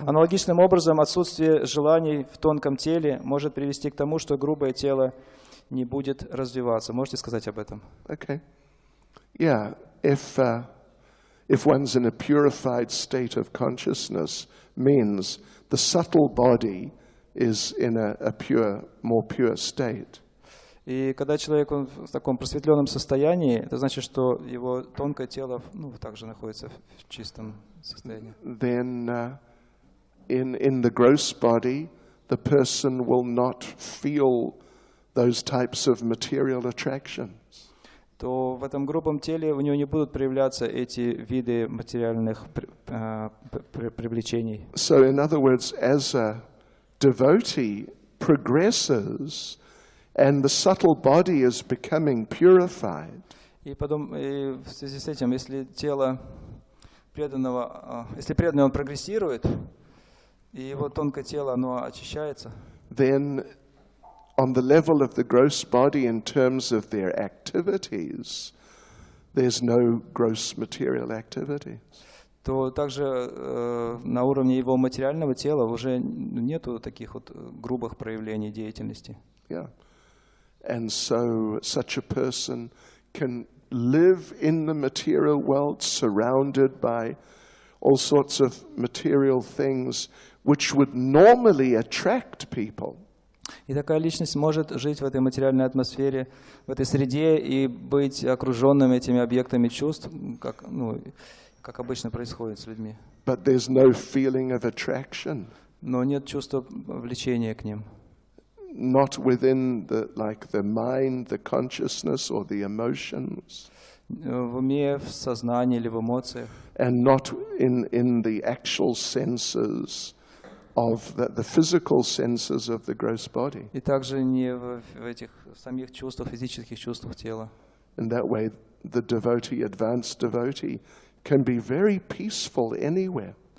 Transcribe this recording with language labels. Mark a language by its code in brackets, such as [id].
[ru] Аналогичным образом, отсутствие желаний в тонком теле может привести к тому, что грубое тело не будет развиваться. Можете сказать об этом? [en] Okay. Yeah, if one's in a purified state of consciousness, means the subtle body is in a more pure state. [ru] И когда человек в таком просветленном состоянии, это значит, что его тонкое тело также находится в чистом состоянии. [en] Then in the gross body, the person will not feel those types of material attractions. [ru] То в этом грубом теле у него не будут проявляться эти виды материальных привлечений. [en] So in other words, devotee progresses and the subtle body is becoming purified, [ru] И потом, и в связи с этим, если тело преданного, если преданный он прогрессирует, и его тонкое тело, оно очищается, [en] then on the level of the gross body in terms of their activities, there's no gross material activities. [ru] то также на уровне его материального тела уже нету таких вот грубых проявлений деятельности. [en] Yeah. And so such a person can live in the material world surrounded by all sorts of material things which would normally attract people. [ru] И такая личность может жить в этой материальной атмосфере, в этой среде и быть окруженным этими объектами чувств, как обычно происходит с людьми. [en] But there's no feeling of attraction. [ru] Но нет чувства влечения к ним. [en] Not within the mind, the consciousness or the emotions. [ru] В уме, в сознании или в эмоциях. [en] And not in the actual senses of the physical senses of the gross body. [ru] И также не в этих самих чувствах, физических чувствах тела. [en] In that way, the devotee, advanced devotee, can be very peaceful anywhere.